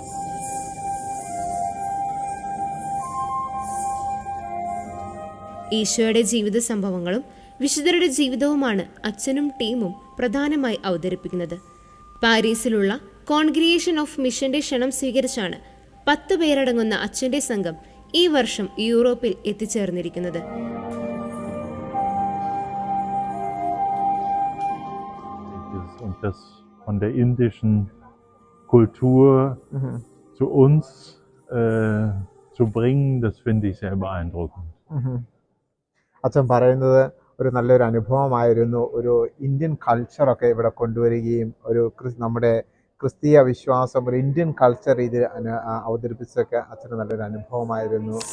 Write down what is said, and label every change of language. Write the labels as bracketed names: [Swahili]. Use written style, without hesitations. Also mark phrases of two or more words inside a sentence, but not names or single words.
[Malayalam] ഈശോയുടെ ജീവിത സംഭവങ്ങളും വിശുദ്ധരുടെ ജീവിതവുമാണ് അച്ഛനും ടീമും പ്രധാനമായി അവതരിപ്പിക്കുന്നത്. പാരീസിലുള്ള കോൺഗ്രിഗേഷൻ ഓഫ് മിഷന്റെ ക്ഷണം സ്വീകരിച്ചാണ് 10 പേരടങ്ങുന്ന അച്ഛന്റെ സംഘം ഈ വർഷം യൂറോപ്പിൽ എത്തിച്ചേർന്നിരിക്കുന്നത്. [German] Das von der indischen Kultur zu uns zu bringen, das finde ich sehr beeindruckend. [Malayalam] അച്ഛൻ പറയുന്നത് ഒരു നല്ലൊരു അനുഭവമായിരുന്നു. ഒരു [English] Indian culture [Malayalam] ഇവിടെ കൊണ്ടുവരികയും നമ്മുടെ ക്രിസ്തീയ വിശ്വാസം ഒരു [English] Indian culture [Malayalam] രീതിയിൽ അവതരിപ്പിച്ചൊക്കെ അച്ഛന് നല്ലൊരു അനുഭവമായിരുന്നു.